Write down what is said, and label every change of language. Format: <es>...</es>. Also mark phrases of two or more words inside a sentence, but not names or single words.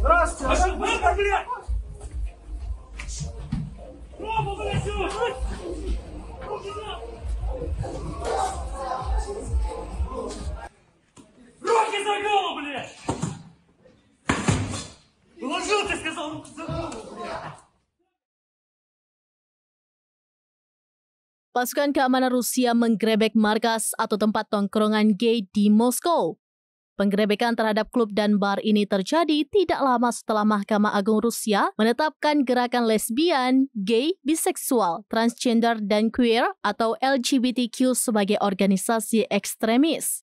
<ru>Руки за голову, блядь! Положил, ты сказал, руки за голову, блядь!</ru> <id>Pasukan keamanan Rusia menggerebek markas atau tempat tongkrongan gay di Moskow. Penggerebekan terhadap klub dan bar ini terjadi tidak lama setelah Mahkamah Agung Rusia menetapkan gerakan lesbian, gay, biseksual, transgender, dan queer atau LGBTQ sebagai organisasi ekstremis.</id>